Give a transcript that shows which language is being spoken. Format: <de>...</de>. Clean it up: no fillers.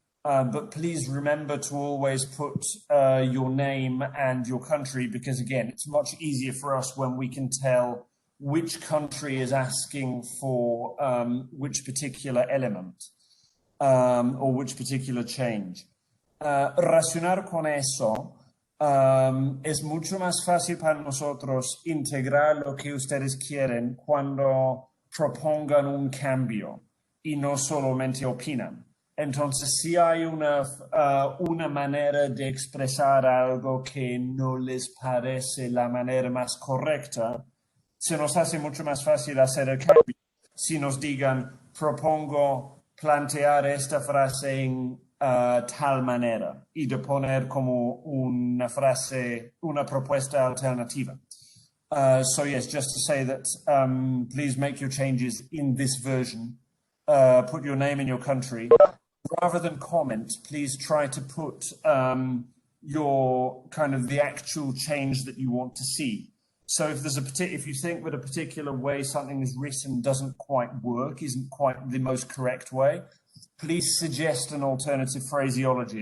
<en>But please remember to always put your name and your country, because again, it's much easier for us when we can tell which country is asking for which particular element or which particular change.</en> <es>Relacionar con eso, es mucho más fácil para nosotros integrar lo que ustedes quieren cuando propongan un cambio y no solamente opinan. Entonces, si hay una manera de expresar algo que no les parece la manera más correcta, se nos hace mucho más fácil hacer el cambio. Si nos digan, propongo plantear esta frase en tal manera y de poner como una frase, una propuesta alternativa.</es> <en>So yes, just to say that please make your changes in this version. Put your name and your country. Rather than comment, please try to put your kind of the actual change that you want to see. So if there's if you think that a particular way something is written doesn't quite work, isn't quite the most correct way, please suggest an alternative phraseology.</en>